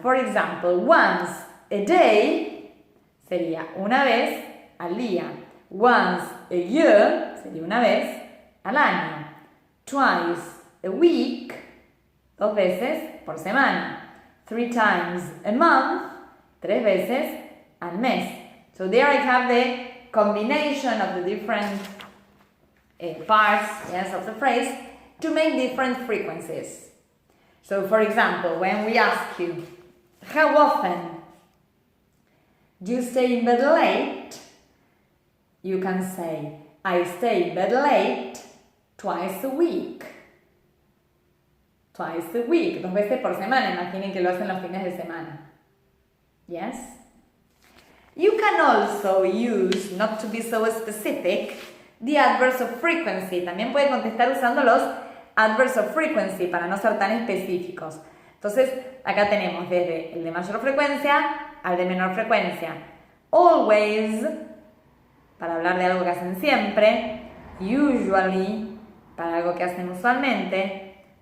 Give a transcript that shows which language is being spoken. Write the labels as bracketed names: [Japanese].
[English] For example, once a day [Spanish] sería una vez al día. [English] Once a year [Spanish] sería una vez al año. [English] Twice a week, [Spanish] 2 veces por semana. [English] 3 times a month, [Spanish] 3 veces al mes. [English] So there I have the combination of the different parts, yes, of the phrase to make different frequencies. So for example, when we ask you, how often do you stay in bed late? You can say, I stay in bed late twice a week. Twice a week, [Spanish] 2 veces por semana. Imaginen que lo hacen los fines de semana. [English] Yes? You can also use, not to be so specific, the adverbs of frequency. [Spanish] También puede contestar usando los [English] adverbs of frequency [Spanish] para no ser tan específicos. Entonces, acá tenemos desde el de mayor frecuencia al de menor frecuencia. Always, para hablar de algo que hacen siempre. Usually, para algo que hacen usualmente.